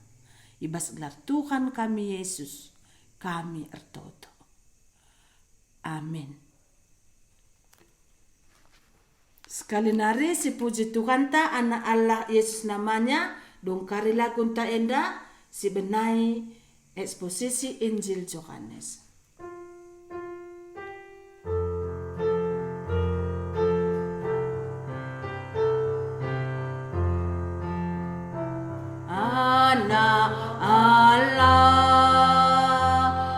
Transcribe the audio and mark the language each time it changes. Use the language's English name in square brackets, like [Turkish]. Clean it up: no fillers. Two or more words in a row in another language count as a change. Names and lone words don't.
[Batak Karo] Ibas gelar Tuhan kami Yesus, kami ertoto. Amin. Sekali nari si puji Tuhan ta anak Allah Yesus namanya, dongkari lagu ta enda si benai [Indonesian] eksposisi Injil Yohanes. [Batak Karo] Anak Allah